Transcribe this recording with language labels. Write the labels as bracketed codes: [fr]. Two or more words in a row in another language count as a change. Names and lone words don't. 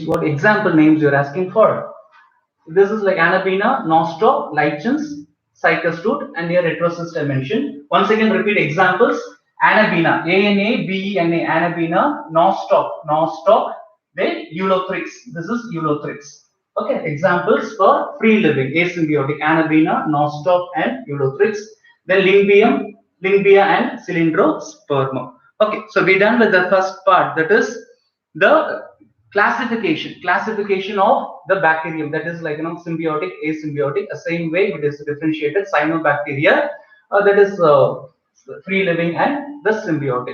[en] What example names you're asking for? This is like Anabaena, nostoc, lichens, cycas root, and here heterocyst I mentioned. Once again, repeat examples. Anabaena, A-N-A-B-E-N-A, Anabaena, nostoc, then Eulothrix. This is Eulothrix. Okay, examples for free living, asymbiotic, Anabaena, nostoc, and Eulothrix. Then Lyngbya and cylindrospermum. Okay, so we're done with the first part, that is the classification of the bacterium, that is like symbiotic, asymbiotic. The same way it is differentiated cyanobacteria, that is free living and the symbiotic.